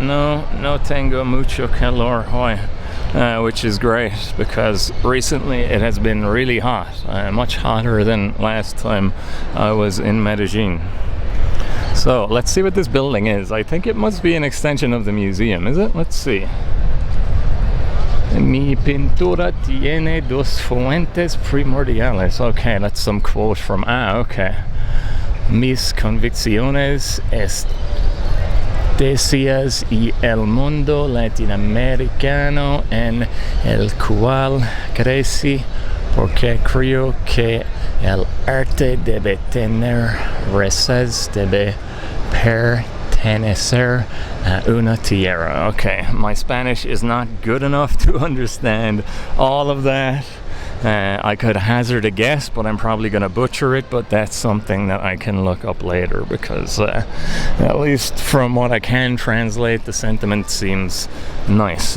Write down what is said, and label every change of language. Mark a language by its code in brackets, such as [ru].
[es] No tengo mucho calor hoy, [en] which is great, because recently it has been really hot, much hotter than last time I was in Medellin. So let's see what this building is. I think it must be an extension of the museum, is it? Let's see. [es] Mi pintura tiene dos fuentes primordiales. [en] Okay, that's some quote from okay. [es] Mis convicciones estesias y el mundo latinoamericano en el cual crecí, porque creo que el arte debe tener raíces, debe pertenecer a una tierra. [en] Okay, my Spanish is not good enough to understand all of that. I could hazard a guess, but I'm probably going to butcher it, but that's something that I can look up later, because at least from what I can translate, the sentiment seems nice.